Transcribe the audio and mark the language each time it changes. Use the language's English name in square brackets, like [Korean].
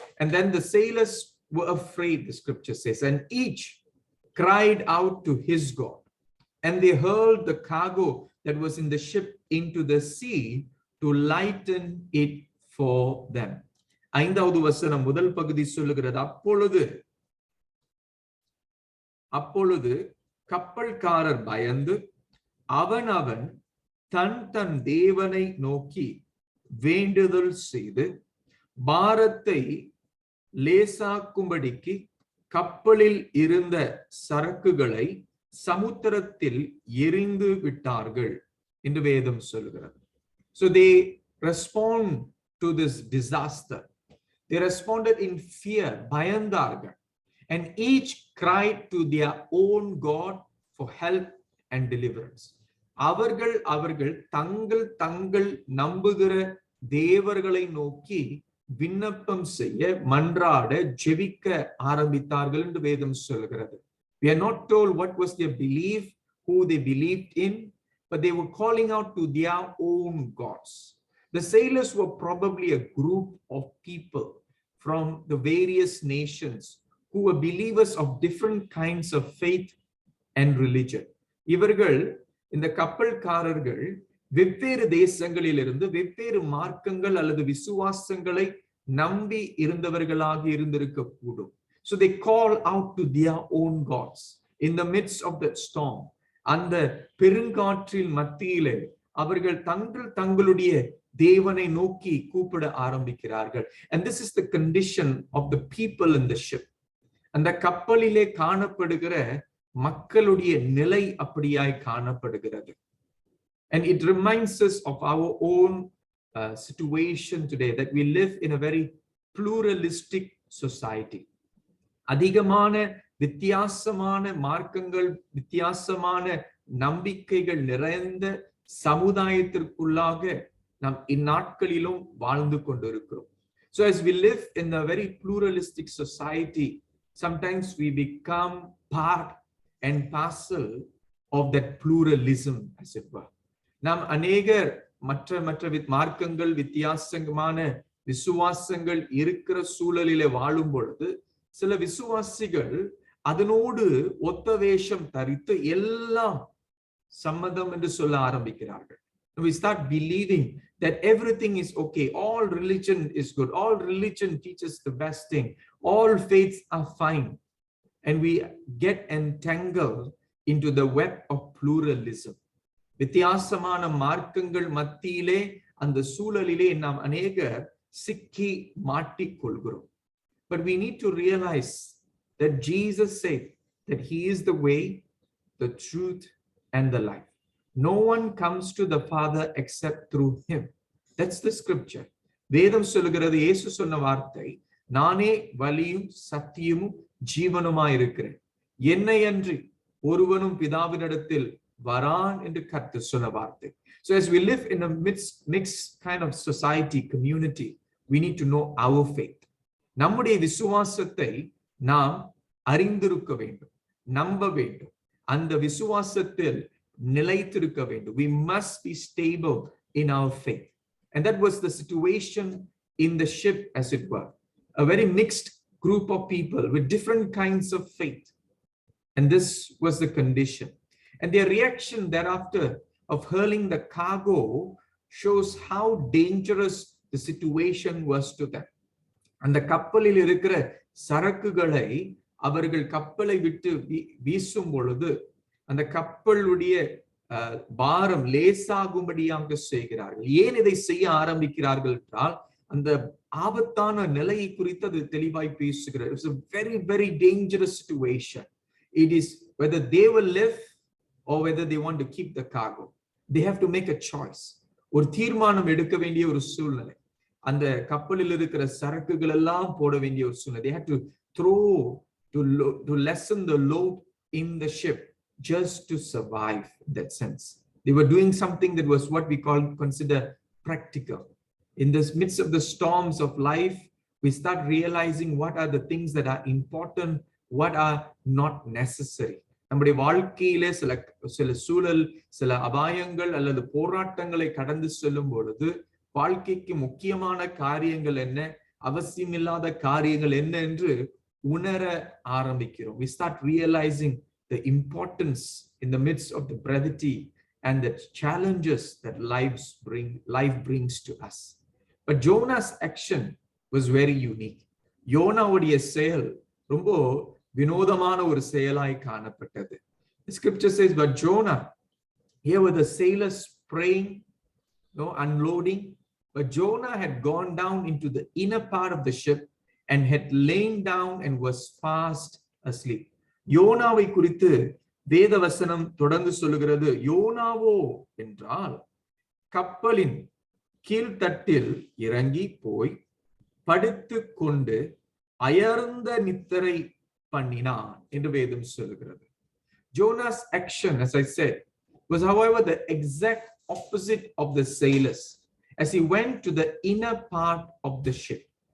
[English] And then the sailors were afraid, the scripture says, and each cried out to his God. And they hurled the cargo that was in the ship into the sea to lighten it for them. [Tamil] ஐந்தாவது வசனம் முதல் பகுதி சொல்லுகிறது, அப்பொழுது கப்பல்காரர் பயந்து அவன் தன் தேவனை நோக்கி வேண்டுதல் செய்து பாரத்தை லேசாக்கும்படிக்கு கப்பலில் இருந்த சரக்குகளை சமுத்திரத்தில் எறிந்து விட்டார்கள் என்று வேதம் சொல்கிறது. [English] So they respond to this disaster. They responded in fear, [Tamil] பயந்தார்கள். [English] And each cried to their own God for help and deliverance. [Tamil] அவர்கள் தங்கள் நம்புகிற தேவர்களை நோக்கி விண்ணப்பம் செய்ய, மன்றாட, ஜெபிக்க ஆரம்பித்தார்கள் என்று வேதம் சொல்கிறது. [English] We are not told what was their belief, who they believed in, but they were calling out to their own gods. The sailors were probably a group of people from the various nations who were believers of different kinds of faith and religion. [Tamil] இவர்கள், இந்த கப்பல்காரர்கள், வெவ்வேறு தேசங்களிலிருந்து வெவ்வேறு மார்க்கங்கள் அல்லது விசுவாசங்களை நம்பி இருந்தவர்களாக இருந்திருக்க கூடும். [English] So they call out to their own gods in the midst of that storm. [Tamil] அந்த பெருங்காற்றில் மத்தியிலே அவர்கள் தங்களுடைய தேவனை நோக்கி கூப்பிட ஆரம்பிக்கிறார்கள். [English] And this is the condition of the people in the ship. [Tamil] அந்த கப்பலிலே காணப்படுகிற மக்களுடைய நிலை அப்படியாய் காணப்படுகிறது. [English] And it reminds us of our own situation today, that we live in a very pluralistic society. [Tamil] அதிகமான வித்தியாசமான மார்க்கங்கள், வித்தியாசமான நம்பிக்கைகள் நிறைந்த சமுதாயத்திற்குள்ளாக நாம் இந்நாட்களிலும் வாழ்ந்து கொண்டிருக்கிறோம். [English] So as we live in a very pluralistic society, sometimes we become part and parcel of that pluralism, as it were. [Tamil] நாம் அநேகர் மற்ற மார்க்கங்கள், வித்தியாசமான விசுவாசங்கள் இருக்கிற சூழலிலே வாழும் பொழுது சில விசுவாசிகள் அதனோடு ஒத்த வேஷம் தரித்து எல்லாம் சம்மதம் என்று சொல்ல ஆரம்பிக்கிறார்கள். [English] We start believing that everything is okay, all religion is good, all religion teaches the best thing, all faiths are fine, and we get entangled into the web of pluralism. [Tamil] வித்தியாசமான மார்க்கங்கள் மத்தியிலே அந்த சூழலிலே நாம் அநேகர் சிக்கி மாட்டிக்கொள்கிறோம். [English] But we need to realize that Jesus said that he is the way, the truth, and the life. No one comes to the Father except through him. That's the scripture. [Tamil] வேதம் சொல்லுகிறது, இயேசு சொன்ன வார்த்தை, நானே வழியும் சத்தியமும் ஜீவனுமாய் இருக்கிறேன், என்னை அன்றி ஒருவனும் பிதாவினிடத்தில் வரான் என்று கர்த்தர் சொன்ன வார்த்தை. [English] So as we live in a mixed kind of society, community, we need to know our faith. [Tamil] நம்முடைய விசுவாசத்தை நாம் அறிந்திருக்க வேண்டும், நம்ப வேண்டும், அந்த விசுவாசத்தில் நிலைத்திருக்க வேண்டும். [English] We must be stable in our faith. And that was the situation in the ship, as it were. A very mixed group of people with different kinds of faith. And this was the condition. And their reaction thereafter of hurling the cargo shows how dangerous the situation was to them. [Tamil] அந்த கப்பலில் இருக்கிற சரக்குகளை அவர்கள் கப்பலை விட்டு வீசும் பொழுது அந்த கப்பலுடைய பாரம் லேசாகும்படியாக செய்கிறார்கள். ஏன் இதை செய்ய ஆரம்பிக்கிறார்கள் என்றால், அந்த ஆபத்தான நிலையை குறித்து அது தெளிவாய் பேசுகிறார். [English] It's a very, very dangerous situation. It is whether they will live or whether they want to keep the cargo. They have to make a choice. [Tamil] ஒரு தீர்மானம் எடுக்க வேண்டிய ஒரு சூழ்நிலை. அந்த கப்பலில் இருக்கிற சரக்குகள் எல்லாம் போட வேண்டிய ஒரு சூழ்நிலை. [English] They had to throw to lessen the load in the ship just to survive. In that sense, they were doing something that was what we consider practical. In the midst of the storms of life, we start realizing what are the things that are important, what are not necessary. [Tamil] நம்முடைய வாழ்க்கையிலே சில சூழல், சில அபாயங்கள் அல்லது போராட்டங்களை கடந்து செல்லும் பொழுது வாழ்க்கைக்கு முக்கியமான காரியங்கள் என்ன, அவசியமில்லாத காரியங்கள் என்ன என்று உணர ஆரம்பிக்கிறோம். [English] We start realizing the importance in the midst of the brevity and the challenges that life brings to us. But Jonah's action was very unique. [Tamil] யோனாவுடைய செயல் ரொம்ப வினோதமான ஒரு செயலாய் காணப்பட்டது. [English] The scripture says, but Jonah, here were the sailors praying, unloading, but Jonah had gone down into the inner part of the ship and had lain down and was fast asleep. [Tamil] யோனாவை குறித்து வேத வசனம் தொடர்ந்து சொல்லுகிறது, யோனாவோ என்றால் கப்பலின் கீழ்த்தட்டில் இறங்கி போய் படுத்து கொண்டு அயர்ந்த நித்திரை பண்ணினான் என்று வேதம் சொல்லுகிறது. [English] Jonah's action, as I said, was however the exact opposite of the sailors as he went to the inner part of the ship.